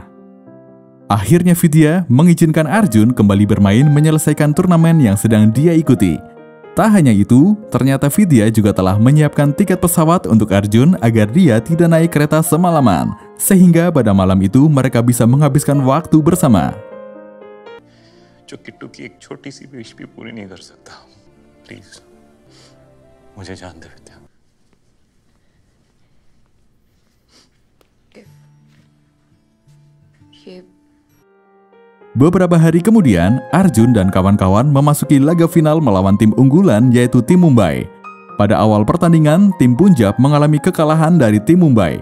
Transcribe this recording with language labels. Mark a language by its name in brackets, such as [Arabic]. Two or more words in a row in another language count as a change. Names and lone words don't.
[Indonesian] Akhirnya Vidya mengizinkan Arjun kembali bermain menyelesaikan turnamen yang sedang dia ikuti. Tak hanya itu, ternyata Vidya juga telah menyiapkan tiket pesawat untuk Arjun agar dia tidak naik kereta semalaman, sehingga pada malam itu mereka bisa menghabiskan waktu bersama. [Hindi] जो किट्टू की एक छोटी सी विश भी पूरी नहीं कर सकता। प्लीज मुझे जान दे विद्या। [Indonesian] Beberapa hari kemudian, Arjun dan kawan-kawan memasuki laga final melawan tim unggulan yaitu tim Mumbai. Pada awal pertandingan, tim Punjab mengalami kekalahan dari tim Mumbai.